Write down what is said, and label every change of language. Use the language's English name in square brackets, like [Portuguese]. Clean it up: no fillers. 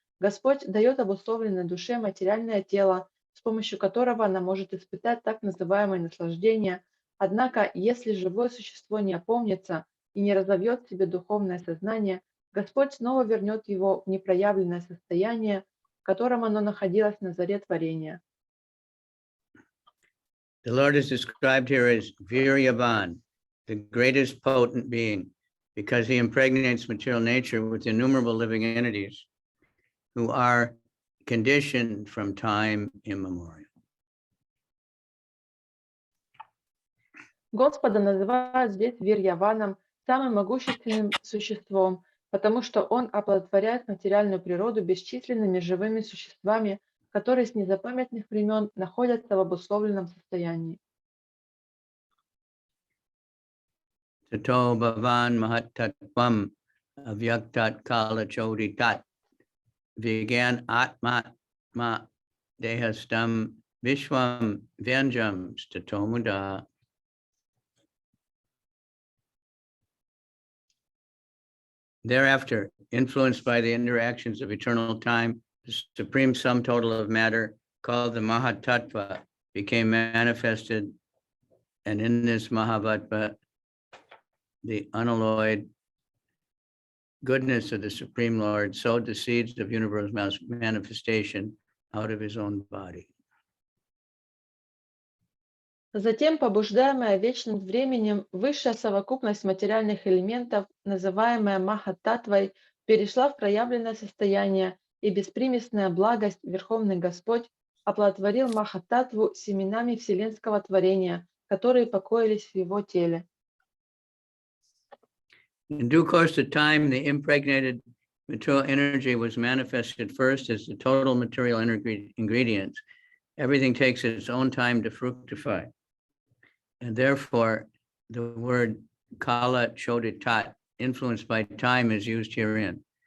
[Russian] Господь дает обусловленной душе материальное тело, с помощью которого она может испытать так называемое наслаждение. Однако, если живое существо не опомнится и не разовьет в себе духовное сознание, Господь снова вернет его в непроявленное состояние, в котором оно находилось на заре творения. [English] The Lord is described here as Viryavan, the greatest potent being, because he impregnates material nature with innumerable living entities who are conditioned from time immemorial. [Russian] Господа называют здесь Вирьяваном, самым могущественным существом, потому что он оплодотворяет материальную природу бесчисленными живыми существами, которые с незапамятных времен находятся в обусловленном состоянии. [Sanskrit] Tato bhavan mahattatvam avyaktat kala choditat vigyan atmat ma dehastam vishwam vyanjam stato muda. [English] Thereafter, influenced by the interactions of eternal time, the supreme sum total of matter, called the Mahatattva, became manifested, and in this Mahavattva, the unalloyed goodness of the Supreme Lord sowed the seeds of universal manifestation out of his own body. [Russian] Затем, побуждаемая вечным временем, высшая совокупность материальных элементов, называемая Махаттатвой, перешла в проявленное состояние, и беспримесная благость, Верховный Господь, оплодотворил Махаттатву семенами вселенского творения, которые покоились в его теле. [English] In due course of time, the impregnated material energy was manifested first as the total material ingredients. Everything takes its own time to fructify. And therefore, the word kala choditat, influenced by time, is used herein.